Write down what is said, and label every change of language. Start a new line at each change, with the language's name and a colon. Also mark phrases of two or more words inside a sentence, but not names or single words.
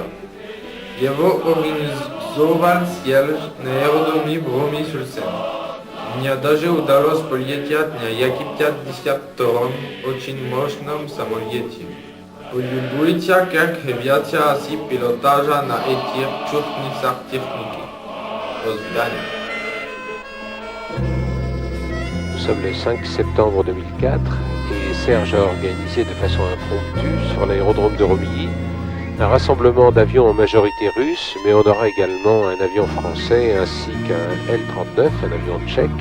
Russian: Его организовал Серж на аэродроме в Роме-sur-Сен. Мне даже удалось полететь на Як-52 очень мощном самолете. Полюбуйте, как ребята оси пилотажа на этих чудесах техники. До свидания.
French: Nous sommes le 5 septembre 2004 et Serge a organisé de façon impromptue sur l'aérodrome de Romilly un rassemblement d'avions en majorité russe, mais on aura également un avion français ainsi qu'un L-39, un avion tchèque.